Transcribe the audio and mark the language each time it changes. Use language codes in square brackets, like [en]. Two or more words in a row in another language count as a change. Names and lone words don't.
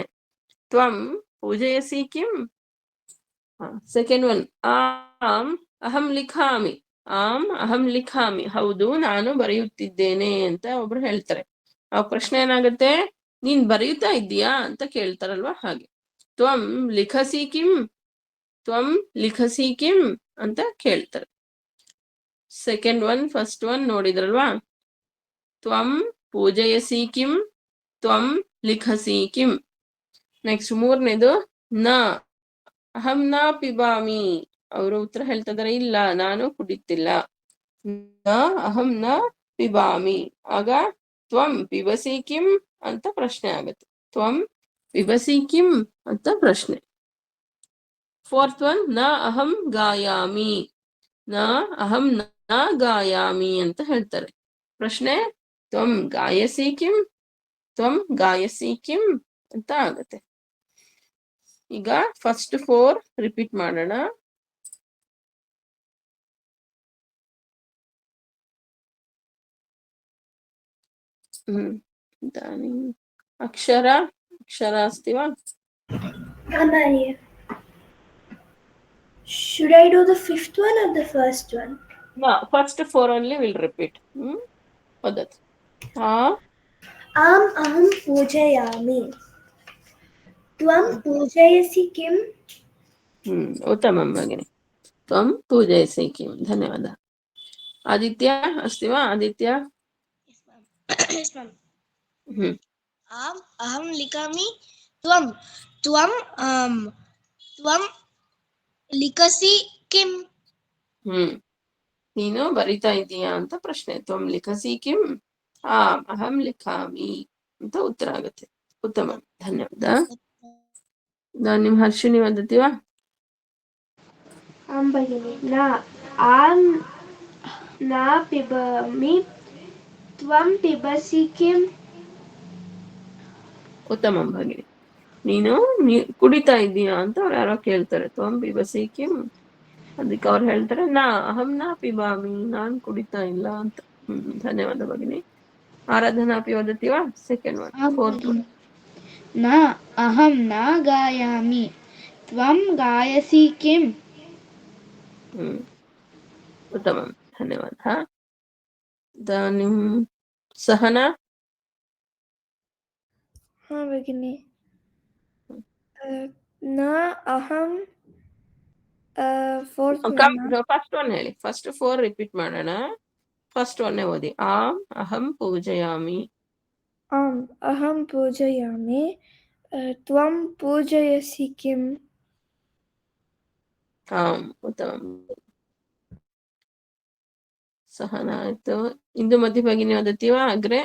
[sa] ತ್ವಂ ಪೂಜಯಸಿ ಕಿಂ. [en] second one, [sa] ಆಮ್ ಅಹಂ ಲಿಖಾಮಿ. ಆಮ್ ಅಹಂ ಲಿಖಾಮಿ, [kn] ಹೌದು ನಾನು ಬರೆಯುತ್ತಿದ್ದೇನೆ ಅಂತ ಒಬ್ರು ಹೇಳ್ತಾರೆ. ಆ ಪ್ರಶ್ನೆ ಏನಾಗುತ್ತೆ, ನೀನ್ ಬರೆಯುತ್ತಾ ಇದ್ದೀಯಾ ಅಂತ ಕೇಳ್ತಾರಲ್ವಾ, ಹಾಗೆ. [sa] ತ್ವಂ ಲಿಖಸಿ ಕಿಂ, ತ್ವಂ ಲಿಖಸಿ ಕಿಂ [kn] ಅಂತ ಕೇಳ್ತಾರೆ. [en] second one first one ನೋಡಿದ್ರಲ್ವಾ, [sa] ತ್ವಂ ಪೂಜಯಸಿ ಕಿಂ, ತ್ವಂ ಲಿಖಸಿ ಕಿಂ. ನೆಕ್ಸ್ಟ್ ಮೂರನೇದು, ನ ಅಹಂ ನ ಪಿಬಾಮಿ. [kn] ಅವರು ಉತ್ತರ ಹೇಳ್ತಾ ಇದಾರೆ, ಇಲ್ಲ ನಾನು ಕುಡಿತಿಲ್ಲ. [sa] ನ ಅಹಂ ನ ಪಿಬಾಮಿ. [kn] ಆಗ [sa] ತ್ವಂ ಪಿಬಸಿ ಕಿಂ [kn] ಅಂತ ಪ್ರಶ್ನೆ ಆಗುತ್ತೆ. [sa] ತ್ವಂ ಪಿಬಸಿ ಕಿಂ [kn] ಅಂತ ಪ್ರಶ್ನೆ. [en] fourth one, [sa] ನ ಅಹಂ ಗಾಯಾಮಿ. ನ ಅಹಂ ನ ಗಾಯಾಮಿ [kn] ಅಂತ ಹೇಳ್ತಾರೆ. ಪ್ರಶ್ನೆ, [sa] ತ್ವಂ ಗಾಯಸಿ ಕಿಂ, ತ್ವಂ ಗಾಯಸಿ ಕಿಂ [kn] ಅಂತ ಆಗುತ್ತೆ. ಈಗ [en] first 4 repeat [kn] ಮಾಡೋಣ. [sa] ಅಕ್ಷರ ಅಕ್ಷರ अस्ति वा? [en] Should I do the 5th one or the first one? No, first 4 only will repeat. [sa] Padat. आम् अहं पूजयामि. त्वं पूजयसि किम्? उत्तमं भगिनि. त्वं पूजयसि किं. धन्यवादः. आदित्य अस्ति वा? आदित्य. [en] Yes, ma'am. [sa] आम् अहं लिखामि. त्वं त्वं त्वं लिखसि किम्? [kn] ನೀನು ಬರಿತಾ ಇದೀಯಾ ಅಂತ ಪ್ರಶ್ನೆ. [sa] ತ್ವಂ ಲಿಖಸಿ ಕಿಂ, ಆಮ್ ಅಹಂ ಲಿಖಾಮಿ [kn] ಅಂತ ಉತ್ತರ ಆಗುತ್ತೆ. ಉತ್ತಮ, ಧನ್ಯವಾದ. ನಿಮ್ಮ ಹರ್ಷಿಣಿ [sa] ವದತಿ ವಾ? आं भगिनि. आं न पिबामि. त्वं पिबसि किम्? ಉತ್ತಮ ಭಗಿನಿ. [kn] ನೀನು ಕುಡಿತಾ ಇದೀಯಾ ಅಂತ ಅವ್ರು ಯಾರೋ ಕೇಳ್ತಾರೆ. [sa] ತ್ವಂ ಪಿಬಸಿ ಕಿಂ, [kn] ಅದಕ್ಕೆ ಅವ್ರು ಹೇಳ್ತಾರೆ [sa] ನಾ ಅಹಂ ನಾ ಪಿಬಾಮಿ, [kn] ನಾನ್ ಕುಡಿತಾ ಇಲ್ಲ ಅಂತ. [sa] ಧನ್ಯವಾದ ಭಗಿನಿ. आराधना अपि वदति वा? [en] second one, [sa] आं [en] fourth one. [sa] भगिनि। न अहं न गायामि, त्वं गायसि किम्? उत्तमं, धन्यवादः. इदानीं सहना. हाँ भगिनि. न अहं फोर्ತ್ [en] first one [kn] ಹೇಳಿ. [en] first 4 repeat [kn] ಮಾಡೋಣ. ಫಸ್ಟ್ ಒನ್ನೇ ಓದಿ. [sa] ಆಂ ಅಹಂ ಪೂಜಯಾಮಿ. आम् अहं पूजयामि. त्वं पूजयसि किम्? ಆಂ ಉತ್ತಮಂ. सहना आयतु. इंदुमती भगिनी वदति वा अग्रे?